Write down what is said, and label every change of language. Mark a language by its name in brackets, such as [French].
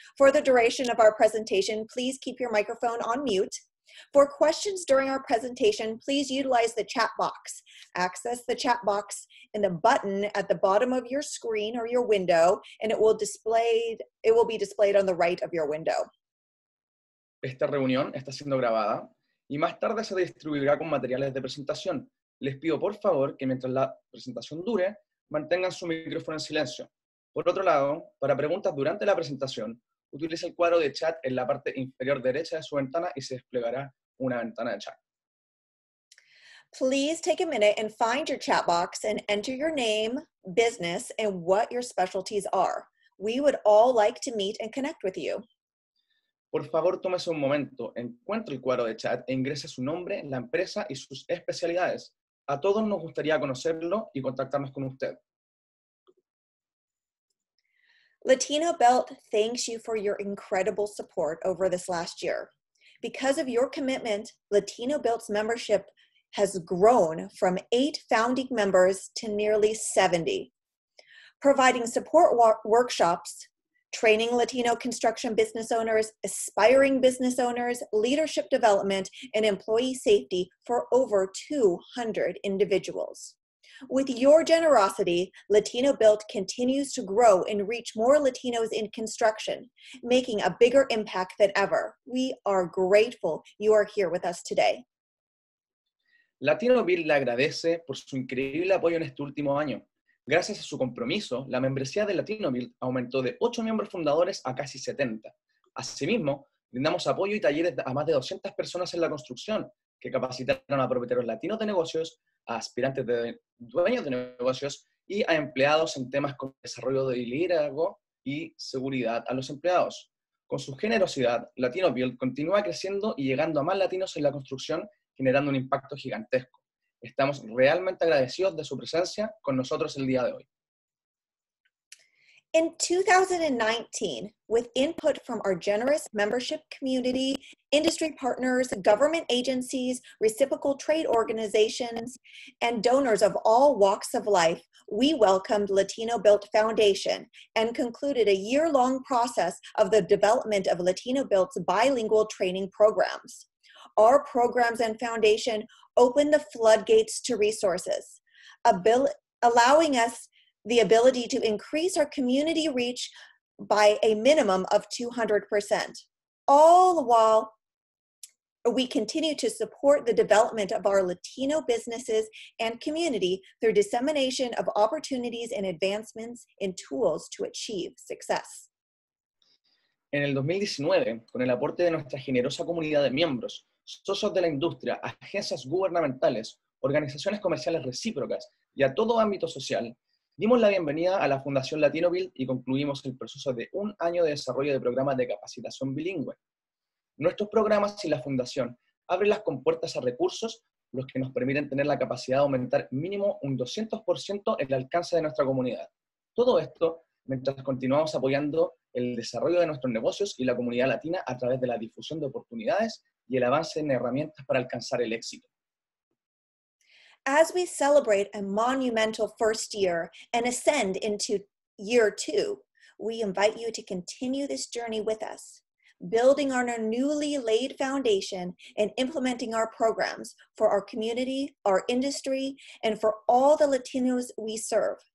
[English] For the duration of our presentation, please keep your microphone on mute. For questions during our presentation, please utilize the chat box. Access the chat box in the button at the bottom of your screen or your window, and it will be displayed on the right of your window. [Spanish] Esta reunión está siendo grabada y más tarde se distribuirá con materiales de presentación. Les pido por favor que mientras la presentación dure, mantengan su micrófono en silencio. Por otro lado, para preguntas durante la presentación, utilice el cuadro de chat en la parte inferior derecha de su ventana y se desplegará una ventana de chat. [English] Please take a minute and find your chat box and enter your name, business, and what your specialties are. We would all like to meet and connect with you. [Spanish] Por favor, tómese un momento, encuentre el cuadro de chat e ingrese su nombre, la empresa y sus especialidades. A todos nos gustaría conocerlo y contactarnos con usted. [English] LatinoBuilt thanks you for your incredible support over this last year. Because of your commitment, LatinoBuilt's membership has grown from 8 founding members to nearly 70. Providing support workshops, training Latino construction business owners, aspiring business owners, leadership development, and employee safety for over 200 individuals. With your generosity, LatinoBuilt continues to grow and reach more Latinos in construction, making a bigger impact than ever. We are grateful you are here with us today. [Spanish] LatinoBuilt le agradece por su increíble apoyo en este último año. Gracias a su compromiso, la membresía de LatinoBuilt aumentó de 8 miembros fundadores a casi 70. Asimismo, brindamos apoyo y talleres a más de 200 personas en la construcción, que capacitaron a propietarios latinos de negocios, a aspirantes de dueños de negocios y a empleados en temas como desarrollo de liderazgo y seguridad a los empleados. Con su generosidad, LatinoBuilt continúa creciendo y llegando a más latinos en la construcción, generando un impacto gigantesco. Estamos realmente agradecidos de su presencia con nosotros el día de hoy. [English] In 2019, with input from our generous membership community, industry partners, government agencies, reciprocal trade organizations, and donors of all walks of life, we welcomed LatinoBuilt Foundation and concluded a year-long process of the development of LatinoBuilt's bilingual training programs. Our programs and foundation open the floodgates to resources, allowing us the ability to increase our community reach by a minimum of 200%, all the while we continue to support the development of our Latino businesses and community through dissemination of opportunities and advancements in tools to achieve success. [Spanish] En el 2019, con el aporte de nuestra generosa comunidad de miembros, socios de la industria, agencias gubernamentales, organizaciones comerciales recíprocas y a todo ámbito social, dimos la bienvenida a la Fundación LatinoBuilt y concluimos el proceso de 1 año de desarrollo de programas de capacitación bilingüe. Nuestros programas y la Fundación abren las compuertas a recursos, los que nos permiten tener la capacidad de aumentar mínimo un 200% el alcance de nuestra comunidad. Todo esto mientras continuamos apoyando el desarrollo de nuestros negocios y la comunidad latina a través de la difusión de oportunidades y el avance en herramientas para alcanzar el éxito. [English] As we celebrate a monumental first year and ascend into year 2, we invite you to continue this journey with us, building on our newly laid foundation and implementing our programs for our community, our industry, and for all the Latinos we serve.